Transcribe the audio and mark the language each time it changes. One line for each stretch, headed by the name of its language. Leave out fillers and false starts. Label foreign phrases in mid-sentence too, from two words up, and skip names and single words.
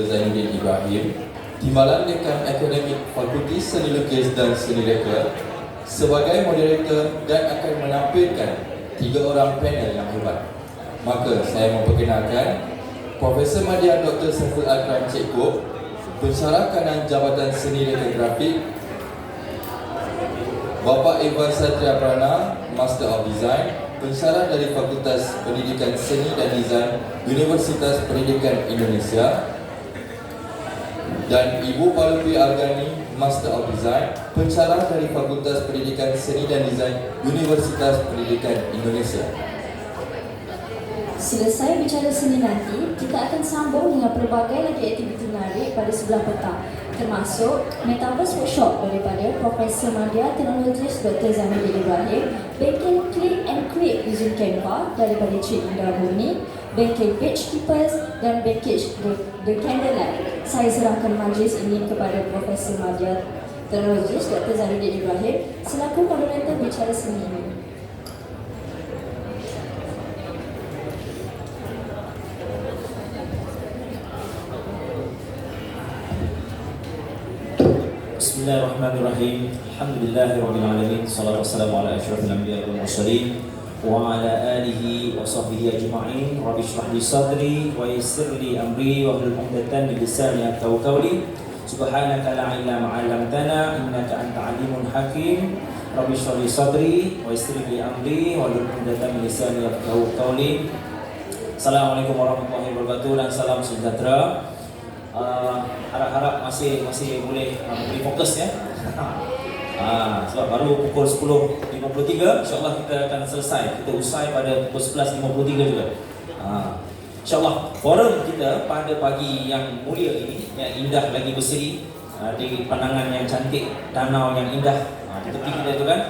Malay: Zainuddin Ibrahim, Timbalan Dekan Akademik Fakulti Seni Lukis dan Seni Reka sebagai moderator dan akan menampilkan 3 orang panel yang hebat. Maka saya memperkenalkan Profesor Madya Dr. Saiful Akram Cik Kop, Pensyarah Kanan Jabatan Seni Reka Grafik, Bapak Ivan Satria Prana, Master of Design, Pensyarah dari Fakultas Pendidikan Seni dan Desain Universitas Pendidikan Indonesia, dan Ibu Palupi Argani, Master of Design, Pensyarah dari Fakultas Pendidikan Seni dan Desain Universitas Pendidikan Indonesia. Selesai bicara seni nanti, kita akan sambung dengan pelbagai lagi aktiviti menarik pada sebelah petang, termasuk Metaverse Workshop daripada Profesor Madya Teknologis Dr. Zainuddin Ibrahim, bengkel Click and Create using Canva daripada Cik Indra Murni, bengkel Page Keepers dan bengkel The Candlelight. Saya serahkan majlis ini kepada Profesor Madya Teknologis Dr. Zainuddin Ibrahim selaku moderator bicara seni ini.
Arabic: بسم الله الرحمن الرحيم. الحمد لله رب العالمين. صلى الله والسلام على أشرف الأنبياء والمرسلين وعلى آله وصحبه أجمعين. رب اشرح لي صدري ويسر لي أمري واحلل عقدة من لساني يفقهوا قولي. سبحانك لا علم علمتنا إنك أنت عليم حكيم. رب اشرح لي صدري ويسر لي أمري واحلل عقدة من لساني يفقهوا قولي. السلام عليكم ورحمة الله وبركاته
Malay: dan salam sejahtera. Harap-harap masih boleh beri fokus ya. Sebab baru pukul 10.53, insyaAllah kita akan selesai. Kita usai pada pukul 11.53 juga. InsyaAllah forum kita pada pagi yang mulia ini, yang indah lagi berseri, di pandangan yang cantik, danau yang indah di tepi kita itu kan.